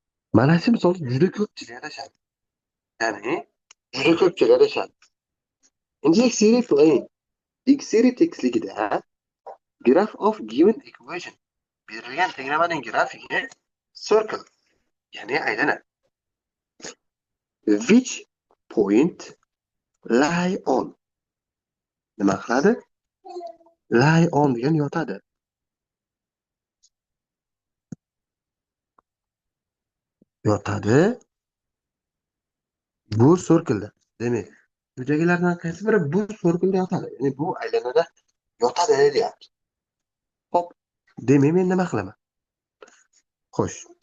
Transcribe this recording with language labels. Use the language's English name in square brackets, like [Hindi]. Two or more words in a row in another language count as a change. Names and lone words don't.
[Uzbek] Mana shu misol juda ko'pchilik adashadi. Ya'ni juda ko'pchilik adashadi. Endi X-series qiling. X-series tekstligida [English] graph of given equation [Uzbek] berilgan tenglamaning grafigi circle, ya'ni aylana. [English] Which point lie on. [Uzbek] Nima qiladi? [English] Lie on [Uzbek] degan yotadi. Yotadi. Bu circle'da. Demak, quyidagilardan qaysi biri bu circle'da yotadi? Ya'ni bu aylanada yotadi deyapti. Hop. Demak, men nima qilaman? Xo'sh.